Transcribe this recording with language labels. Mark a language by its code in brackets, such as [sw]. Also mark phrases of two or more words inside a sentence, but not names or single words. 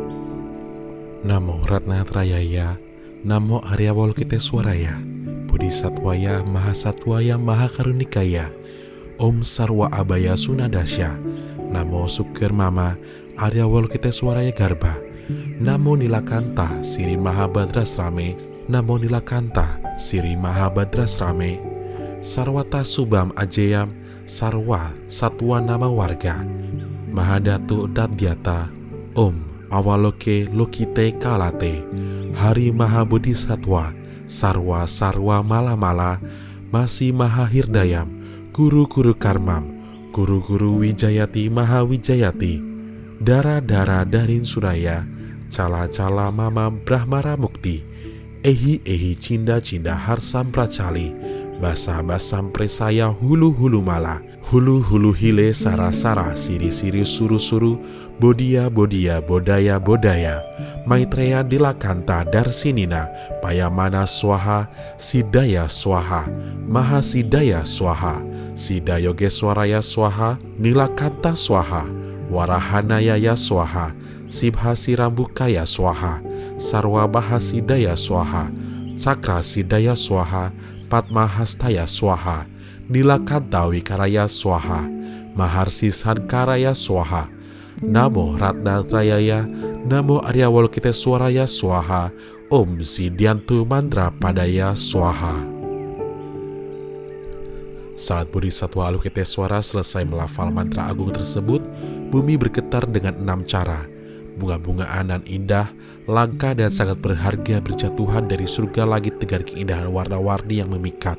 [sa] Namo Ratnatrayaya, Namo Arya Avalokitesvaraya, Bodhisattvaya Mahasattvaya Mahakarunikaya, Om Sarwa Abaya Sunadasya, Namo Sukirmama Arya Avalokitesvaraya Garbha, Namo Nilakanta Siri Mahabhadrasrame, Namo Nilakanta Siri Mahabhadrasrame, Sarwata Subam Ajeyam Sarwa Satwa Nama Warga, Mahadatu Dadyata, Om Awaloke Lokite Kalate, Hari Mahabodhisattva, Sarwa Sarwa Mala-mala, Masi Mahahirdayam, Guru-guru Karmam, Guru-guru Wijayati Mahawijayati, Dara-dara Darin Suraya, Cala-cala Mama Brahmara Mukti, Ehi-ehi Cinda-cinda Harsam Pracali, Basa-basam Presaya Hulu-hulu Mala, Hulu-hulu Hile Sara-sara Siri-siri Suru-suru, Bodia-bodia Bodaya-bodaya, Maitreya Dilakanta Darsinina, Payamana Swaha, Sidaya Swaha, Mahasidaya Swaha, Sidayogeswaraya Swaha, Nilakanta Swaha, Warahanayaya Swaha, Sibhasi Rambukaya Swaha, Sarwa Bahasidaya Swaha, Cakra Sidaya Swaha, Padmahastaya Swaha, Nilakanta Wikaraya Swaha, Maharsi Sankaraya Swaha, Namo Ratnatrayaya, Namo Arya Avalokitesvaraya Swaha, Om Sidyantu Mantra Padaya Swaha. [id] Saat Bodhisattva Avalokitesvara selesai melafal mantra agung tersebut, bumi bergetar dengan 6 cara. Bunga-bungaan dan indah, langka dan sangat berharga berjatuhan dari surga langit dengan keindahan warna-warni yang memikat.